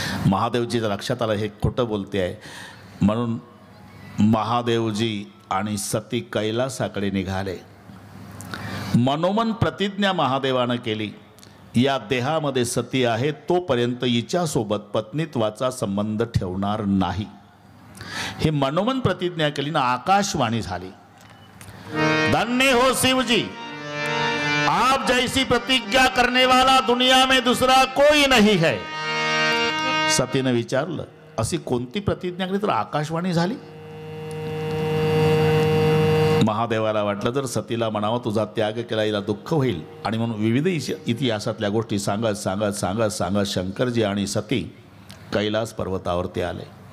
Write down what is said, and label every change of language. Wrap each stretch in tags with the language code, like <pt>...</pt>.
<mr>महादेवजीच्या लक्षात आलं हे खोटं बोलते आहे. म्हणून महादेवजी आणि सती कैलासाकडे निघाले. मनोमन प्रतिज्ञा महादेवानं केली, या देहामध्ये सती आहे तोपर्यंत हिच्यासोबत पत्नीत्वाचा संबंध ठेवणार नाही. हे मनोमन प्रतिज्ञा केली ना. आकाशवाणी झाली,</mr> <hi>धन्य हो शिव जी, आप जैसी प्रतिज्ञा करने वाला दुनिया में दूसरा कोई नहीं है.</hi> <mr>सतीनं विचारलं, अशी कोणती प्रतिज्ञा केली? तर आकाशवाणी झाली. महादेवाला वाटलं जर सतीला म्हणावं तुझा त्याग केला हिला दुःख होईल, आणि म्हणून विविध इतिहासातल्या गोष्टी सांगत सांगत सांगत सांगत शंकरजी आणि सती कैलास पर्वतावरती आले.</mr>